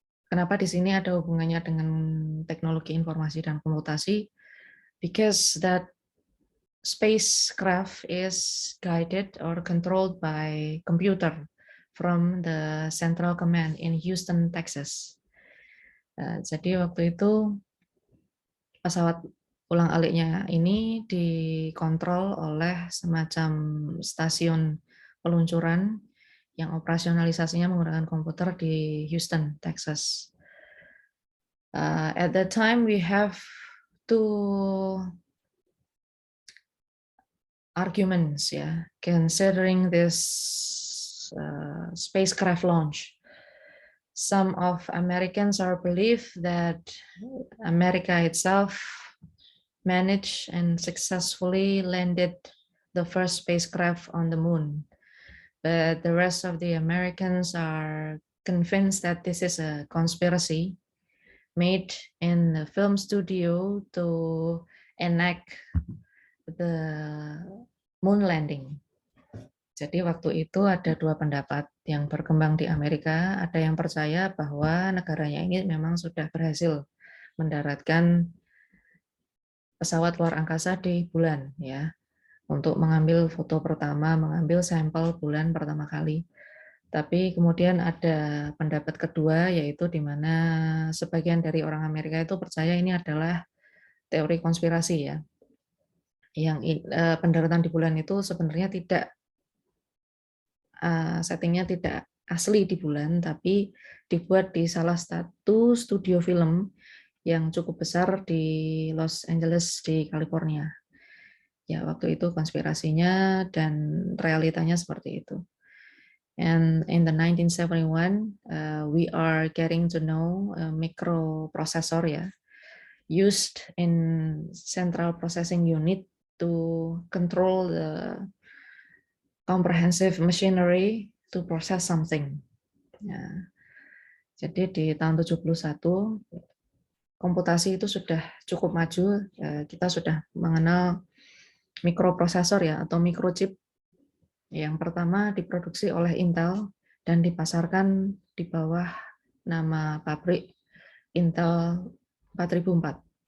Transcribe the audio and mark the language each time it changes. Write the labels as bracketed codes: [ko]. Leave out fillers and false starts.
[id] Kenapa di sini ada hubungannya dengan teknologi informasi dan komutasi? [en] Because that spacecraft is guided or controlled by computer from the Central Command in Houston, Texas. [id] Jadi waktu itu pesawat ulang-aliknya ini dikontrol oleh semacam stasiun peluncuran yang operasionalisasinya menggunakan komputer di Houston, Texas. [en] At that time we have two arguments, considering this spacecraft launch. Some of Americans are believe that America itself managed and successfully landed the first spacecraft on the moon. But the rest of the Americans are convinced that this is a conspiracy made in the film studio to enact the moon landing. [id] Jadi waktu itu ada dua pendapat yang berkembang di Amerika. Ada yang percaya bahwa negaranya ini memang sudah berhasil mendaratkan pesawat luar angkasa di bulan, ya, untuk mengambil foto pertama, mengambil sampel bulan pertama kali. Tapi kemudian ada pendapat kedua, yaitu di mana sebagian dari orang Amerika itu percaya ini adalah teori konspirasi, ya. Yang pendaratan di bulan itu sebenarnya tidak settingnya tidak asli di bulan, tapi dibuat di salah satu studio film yang cukup besar di Los Angeles di California. Ya, waktu itu konspirasinya dan realitanya seperti itu. [en] And in the 1971, we are getting to know a microprocessor, ya, used in central processing unit to control the comprehensive machinery to process something. [id] Ya. Jadi di tahun 71 komputasi itu sudah cukup maju, kita sudah mengenal mikroprosesor, ya, atau microchip. Yang pertama diproduksi oleh Intel dan dipasarkan di bawah nama pabrik Intel 4004.